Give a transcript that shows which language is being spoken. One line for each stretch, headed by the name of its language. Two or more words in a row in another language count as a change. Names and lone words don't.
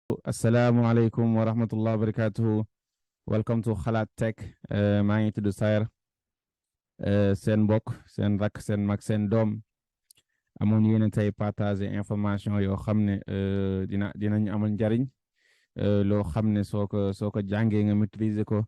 Arabic: السلام عليكم ورحمة الله وبركاته.
English: Welcome to Xalaat Tech.
Wolof: maa ngi tudd Sayer, seen mbokk, seen rakk, seen mag, seen doom. Amoon yéen tey
French: partager information
Wolof: yoo xam ne dinañ amal njariñ. Loo xam ne soo ko jàngee nga maîtriser ko.